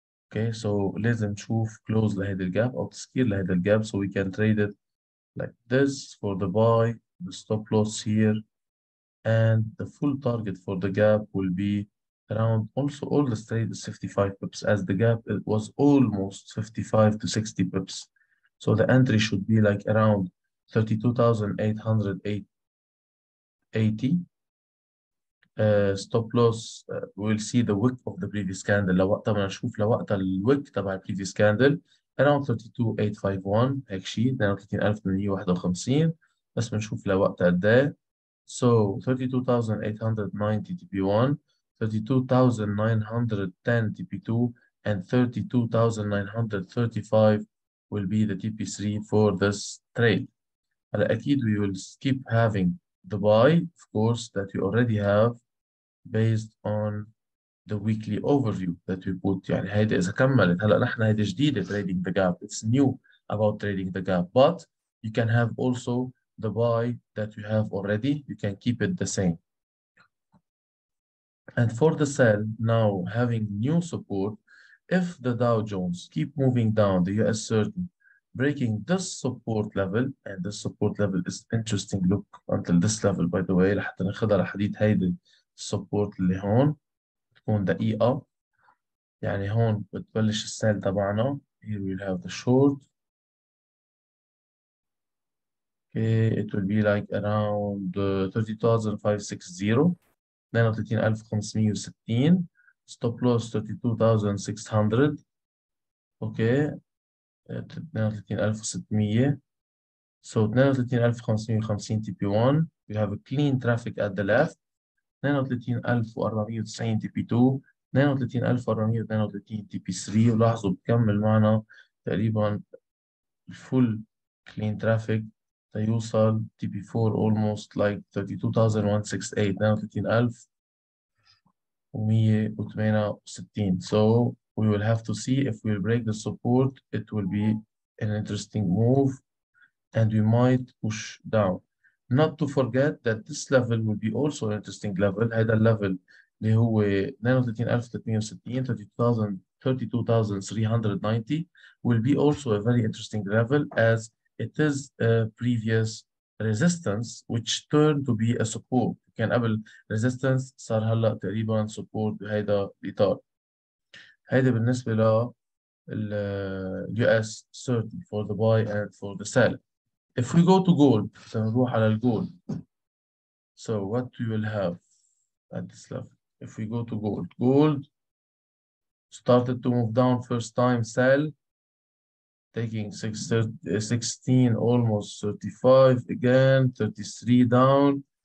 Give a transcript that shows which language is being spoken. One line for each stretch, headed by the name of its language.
English: Okay, so
Arabic: لازم نشوف close لهذا الجاب
English: أو تسكير لهذا الجاب, so we can trade it like this for the buy, the stop loss here, and the full target for the gap will be around, also all the trade is 55 pips, as the gap it was almost 55 to 60 pips. So the entry should be like around 32,880. Stop loss, we'll see the wick of the previous candle.
Arabic: لوقتها بدنا نشوف لوقتها الويك تبع
English: previous candle
Arabic: around 32,851 هيك شيء 32,851, بس بنشوف لوقتها قد ايه.
English: So 32,890 TP1, 32,910 TP2, and 32,935 will be the TP3 for this trade.
Arabic: هلا أكيد
English: we will keep having the buy, of course, that we already have based on the weekly overview that we put.
Arabic: يعني هيدي إذا كملت هلا نحن هيدي جديدة
English: trading the gap. It's new about trading the gap, but you can have also the buy that you have already. You can keep it the same. And for the sell, now having new support, if the Dow Jones keep moving down, the US30 breaking this support level, and this support level is interesting. Look until this level, by the way,
Arabic: لحتى ناخدها لحديد هيدي السبورت اللي هون تكون دقيقة. يعني هون بتبلش السيل تبعنا.
English: Here we'll have the short. Okay, it will be like around 30,560, 32,560. Stop loss 32,600. Okay, 32,600. So 32,550 TP1. We have a clean traffic at the left. 32,490 TP2. 32,432 TP3.
Arabic: ولاحظوا بكمل معنا تقريبا الفول clean traffic تيوصل TP4
English: almost like
Arabic: 32,168 32,168.
English: So we will have to see if we'll break the support. It will be an interesting move and we might push down. Not to forget that this level will be also an interesting level.
Arabic: هذا الليفل اللي هو
English: 32,360 32,390 will be also a very interesting level as it is a previous resistance which turned to be a support.
Arabic: كان قبل resistance صار هلا تقريبا support بهذا الإطار. هذا بالنسبة لل
English: US 30 for the buy and for the sell. If we go to gold,
Arabic: سنروح على الجولد.
English: So what we will have at this level? If we go to gold, gold started to move down first time, sell, taking 16, almost 35 again, 33 down.